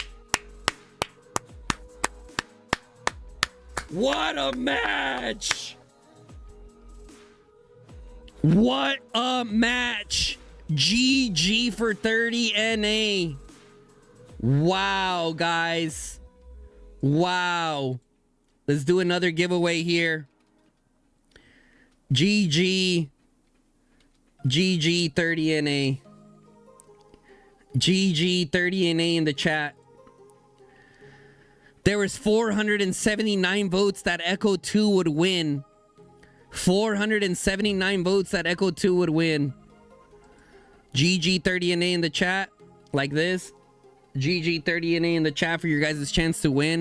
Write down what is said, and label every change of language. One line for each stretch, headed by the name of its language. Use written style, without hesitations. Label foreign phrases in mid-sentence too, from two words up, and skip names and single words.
English: What a match! What a match! GG for 30 and A. Wow, guys. Wow. Let's do another giveaway here. GG 30NA. GG 30NA in the chat. There was 479 votes that Echo 2 would win. 479 votes that Echo 2 would win. GG 30NA in the chat. Like this. GG 30NA in the chat for your guys' chance to win.